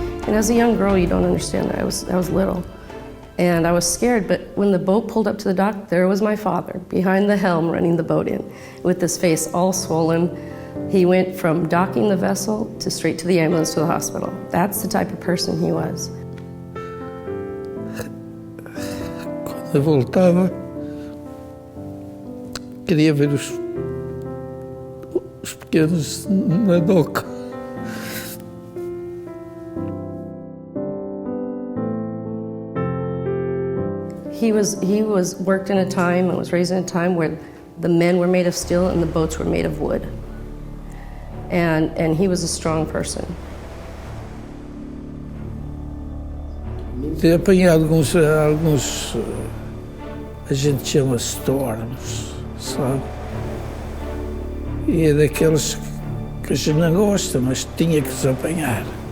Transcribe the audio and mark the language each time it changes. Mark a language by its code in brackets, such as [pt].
[en] And as a young girl, you don't understand that. I was little, and I was scared. But when the boat pulled up to the dock, there was my father behind the helm running the boat in, with his face all swollen. He went from docking the vessel to straight to the ambulance to the hospital. That's the type of person he was. [pt] Quando eu voltava, queria ver os pequenos na doca. [en] He was worked in a time and was raised in a time where the men were made of steel and the boats were made of wood. And he was a strong person. [pt] Tenho apanhado alguns a gente chama storms, sabe? E é daqueles que a gente não gosta, mas tinha que se apanhar.